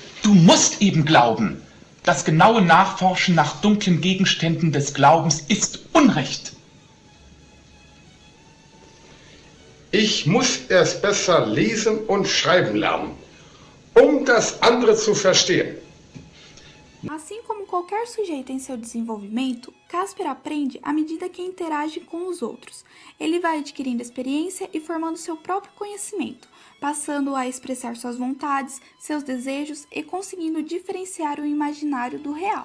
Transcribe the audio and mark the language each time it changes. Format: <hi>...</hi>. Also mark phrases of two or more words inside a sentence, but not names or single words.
<de>Du musst eben glauben. Das genaue Nachforschen nach dunklen Gegenständen des Glaubens ist Unrecht. Ich muss erst besser lesen und schreiben lernen, um das andere zu verstehen.</de> <pt>Assim como qualquer sujeito em seu desenvolvimento, Casper aprende à medida que interage com os outros. Ele vai adquirindo experiência e formando seu próprio conhecimento, passando a expressar suas vontades, seus desejos e conseguindo diferenciar o imaginário do real.</pt>